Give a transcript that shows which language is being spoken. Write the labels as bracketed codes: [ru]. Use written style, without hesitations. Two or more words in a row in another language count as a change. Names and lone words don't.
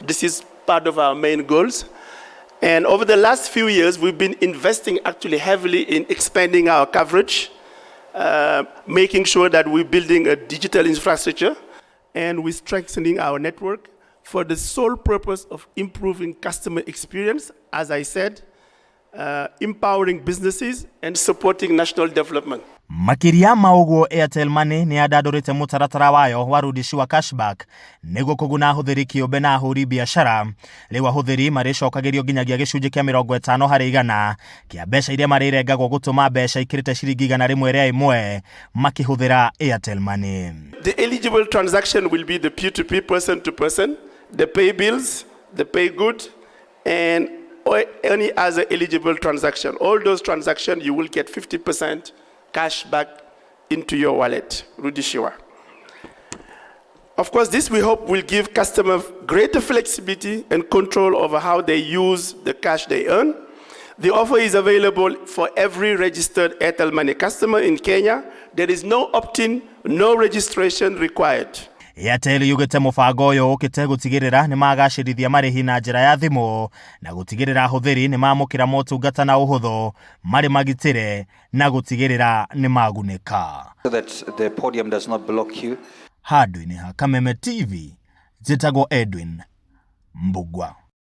[en] This is part of our main goals. And over the last few years, we've been investing actually heavily in expanding our coverage, making sure that we're building a digital infrastructure, and we're strengthening our network for the sole purpose of improving customer experience, as I said, empowering businesses and supporting national development. [ki] Makiria mauguo Airtel Money ni adadorite mutaratara wayo warudishiwa cashback niguo kuguna ahuthiri kiumbe na ahuri biashara riu ahuthiri maricokagirio nginyagia gicunji kia 50 hari igana kia mbeca iria marirengagwo gutuma mbeca ikirite ciringi 100 ria imwe makihuthira Airtel Money. [en] The eligible transaction will be the P2P, person to person, the pay bills, the pay good, and any other eligible transaction. All those transactions you will get 50% cash back into your wallet, Rudishiwa. Of course, this we hope will give customers greater flexibility and control over how they use the cash they earn. The offer is available for every registered Airtel Money customer in Kenya. There is no opt-in, no registration required. [ki] Airtel yugite mubango uyu ukite gutigirira ni magacirithia marihi na njira ya thimu na gutigirira ahuthiri ni mamukira motungata na uhuthu mari magitire na gutigirira ni magunika. [en] So that the podium does not block you. [ki] Handũ-inĩ ha Kameme TV, njĩtagwo Edwin Mbugua.